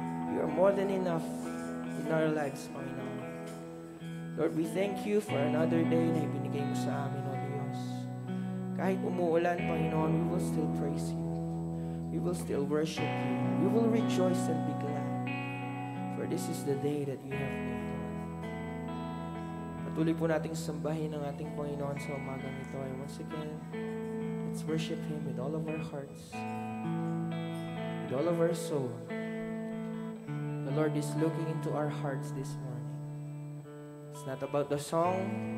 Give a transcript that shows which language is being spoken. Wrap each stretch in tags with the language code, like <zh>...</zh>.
<en>You are more than enough in our lives, Panginoon. Lord, we thank you for another day</en> <tl>na ibinigay mo sa amin,</tl> <en>O Diyos.</en> <tl>Kahit umuulan,</tl> <en>Panginoon, we will still praise you. We will still worship you. We will rejoice and be glad. For this is the day that you have made, Lord.</en> <tl>Patuloy po nating sambahin ang ating Panginoon sa umagang ito.</tl> <en>And once again, let's worship Him with all of our hearts, with all of our soul. The Lord is looking into our hearts this morning. It's not about the song.</en>